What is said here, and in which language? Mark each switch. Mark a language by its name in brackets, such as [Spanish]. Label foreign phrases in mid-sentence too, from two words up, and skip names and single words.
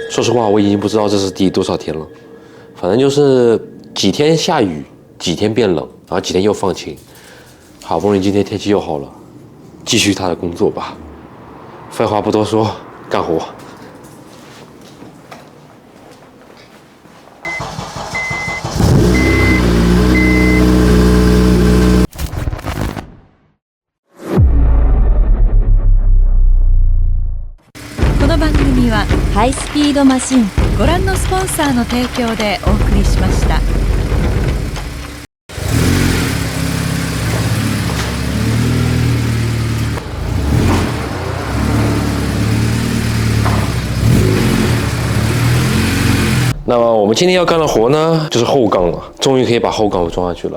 [Chinese] 说实话，我已经不知道这是第多少天了，反正就是几天下雨，几天变冷，然后几天又放晴，好不容易今天天气又好了，继续他的工作吧。废话不多说，干活。 [Japanese] この番組はハイスピードマシンご覧のスポンサーの提供でお送りしました。 [Chinese] 那么我们今天要干的活呢，就是后杠了，终于可以把后杠装上去了。